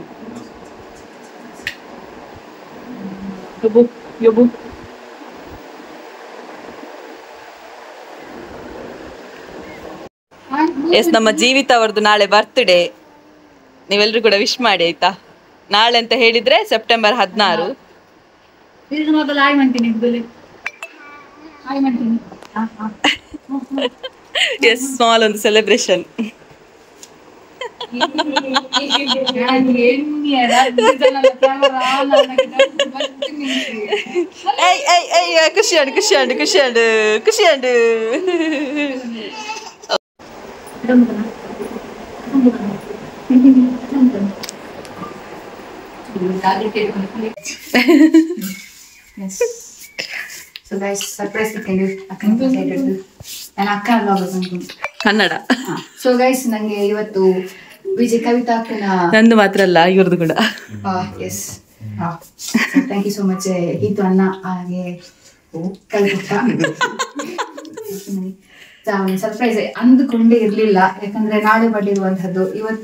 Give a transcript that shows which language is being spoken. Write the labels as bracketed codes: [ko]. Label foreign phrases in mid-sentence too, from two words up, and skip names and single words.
[kn] ಎಸ್, ನಮ್ಮ ಜೀವಿತ ಅವರದ್ದು ನಾಳೆ ಬರ್ತ್ಡೇ. ನೀವೆಲ್ಲರೂ ಕೂಡ ವಿಶ್ ಮಾಡಿ ಆಯ್ತಾ. ನಾಳೆ ಅಂತ ಹೇಳಿದ್ರೆ ಸೆಪ್ಟೆಂಬರ್ 16. ಎಸ್, ಸ್ಮಾಲ್ ಒಂದು ಸೆಲೆಬ್ರೇಷನ್. ಖುಷಿ ಆಡು ಖುಷಿ ಆಡು ಖುಷಿ ಆಡು ಖುಷಿ ಆಡು. [en] So guys, surprise weekend [kn] ಅಕ್ಕನ ಸೈಡ್ ನಾನು ಅಕ್ಕನ ವ್ಲಾಗ್ ಅನ್ಕೊಂಡು ಕನ್ನಡ. [en] so guys, [kn] ನಂಗೆ ಇವತ್ತು ವಿಜಯ್ ಕವಿತಾ ಅಕ್ಕನ, ನಂದು ಮಾತ್ರ ಅಲ್ಲ ಇವ್ರದ್ದು ಕೂಡ. ಎಸ್, [en] thank you so much [kn] ಹಿತು ಅಣ್ಣ ಹಾಗೆ ಕವಿತಾ. ಸರ್ಪ್ರೈಸ್ ಅಂದುಕೊಂಡೇ ಇರ್ಲಿಲ್ಲ, ಯಾಕಂದ್ರೆ ನಾಳೆ ಬರ್ಲಿರುವಂತದ್ದು ಇವತ್ತು.